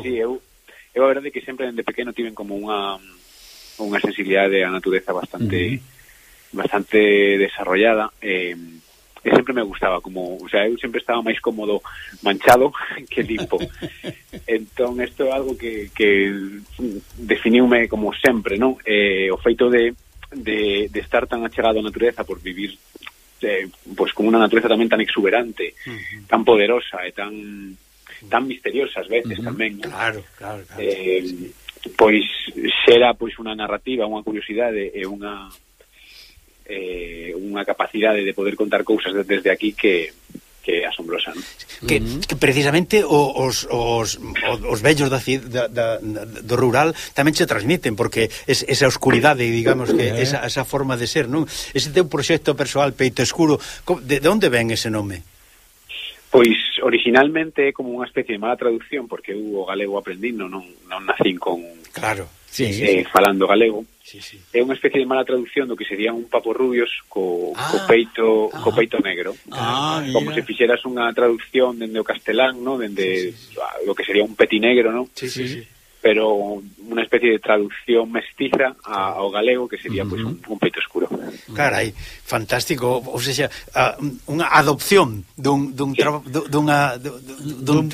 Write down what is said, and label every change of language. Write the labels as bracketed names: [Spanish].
[Galician] Sí, eu a verdade que sempre desde pequeno tiven como unha sensibilidade á natureza bastante, uh-huh, bastante desarrollada. E sempre me gustaba, como, o sea, eu sempre estaba máis cómodo manchado que limpo. Entón, isto é algo que definiume como sempre, ¿no? O feito de estar tan achegado á natureza por vivir [Spanish] pues como una naturaleza también tan exuberante, uh-huh, tan poderosa y tan misteriosa a veces, uh-huh, también, ¿no? Claro, claro, claro. Pues será pues una narrativa, una curiosidad, una [Galician] unha capacidade de poder contar cousas desde aquí que é asombrosa, ¿no? Que, que precisamente os vellos do rural tamén se transmiten, porque es, esa oscuridade, digamos, que esa forma de ser, ¿no? Ese teu proxecto persoal, Peito Escuro, de onde ven ese nome? Pois, originalmente, é como unha especie de mala traducción, porque eu o galego aprendindo, non nacín con... Claro. Falando galego. Sí, sí. É unha especie de mala traducción do que sería un papo rubios co peito negro. Como mira. Se fixeras unha traducción dende o castelán, ¿no? [Spanish] Dende lo que sería un petinegro, ¿no? Sí. [Galician] Pero unha especie de traducción mestiza ao galego que sería pues, un peito escuro. Carai, fantástico, ou sea, unha adopción dun